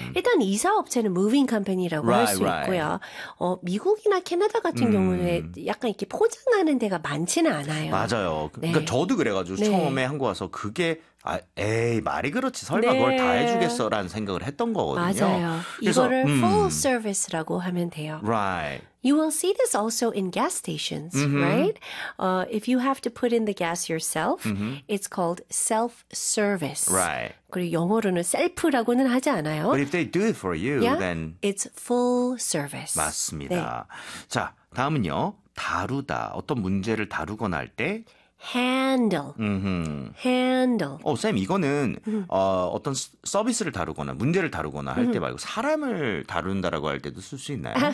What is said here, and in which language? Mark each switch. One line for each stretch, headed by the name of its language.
Korean: 일단 이사 업체는 moving company라고 할수 있고요. 미국이나 캐나다 같은 경우에 약간 이렇게 포장하는 데가 많지는 않아요. 맞아요. 그러니까 저도 그래가지고 처음에 한국 와서 그게 아, 에이, 말이 그렇지. 설마 그걸 다 네, 해주겠어라는 생각을 했던 거거든요. 맞아요. 그래서, 이거를 full service라고 하면 돼요.
English: Right. You will see this also in gas stations, right? If you have to put in the gas yourself, it's called self-service. Right.
Korean: 그리고 영어로는 셀프라고는 하지 않아요.
English: But if they do it for you, Yeah, then. it's full service. 네.
Korean: 맞습니다. 자, 다음은요. 다루다. 어떤 문제를 다루거나 할 때.
English: Handle. Handle.
Korean: 쌤, 이거는 어떤 서비스를 다루거나 문제를 다루거나 할때 말고 사람을 다룬다라고 할 때도 쓸수 있나요?